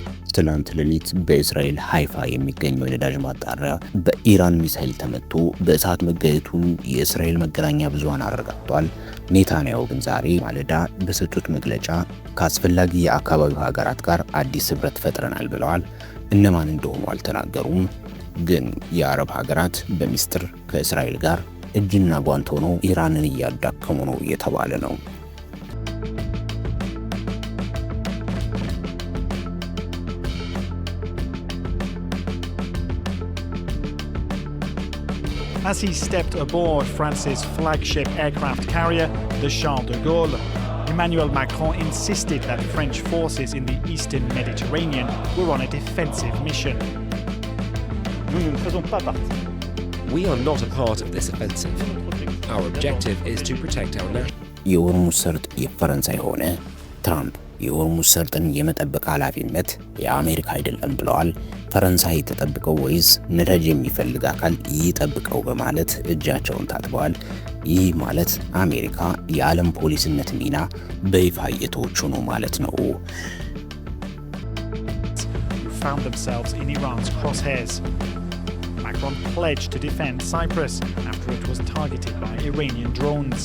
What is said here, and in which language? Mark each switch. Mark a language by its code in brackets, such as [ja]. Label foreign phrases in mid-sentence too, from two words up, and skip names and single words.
[am] ትናንት ሌሊት በእስራኤል ሃይፋ የሚገኘው የነዳጅ ማጣሪያ በኢራን ሚሳኤል ተመቶ በእሳት መጋየቱን የእስራኤል መገናኛ ብዙሃን አረጋግጧል። ኔታንያሁ ግን ዛሬ ማለዳ በሰጡት መግለጫ ከአስፈላጊ የአካባቢው ሀገራት ጋር አዲስ ህብረት ፈጥረናል ብለዋል። እነማን እንደሆኑ አልተናገሩም። ግን የአረብ ሀገራት በሚስጥር ከእስራኤል ጋር እጅና ጓንት ሆነው ኢራንን እያዳከሙ ነው እየተባለ ነው። [en] As he stepped aboard France's flagship aircraft carrier, the Charles de Gaulle, Emmanuel Macron insisted that French forces in the eastern Mediterranean were on a defensive mission. [fr] Nous ne faisons pas partie. [en] We are not a part of this offensive. Our objective is to protect our national. [am] የሆርሙዝ ሰርጥ የፈረንሳይ ሆነ ትራምፕ የሆርሙዝ ሰርጥን የመጠበቅ ኃላፊነት የአሜሪካ አይደለም ብለዋል። ፈረንሳይ ተጠብቀው ወይስ ነዳጅ የሚፈልግ አካል ይጠብቀው በማለት እጃቸውን ታጥበዋል። ይህ ማለት አሜሪካ የዓለም ፖሊስነት ሚና በይፋ እየተወቹ ነው ማለት ነው። [en] Found themselves in Iran's crosshairs. Macron pledged to defend Cyprus after it was targeted by Iranian drones.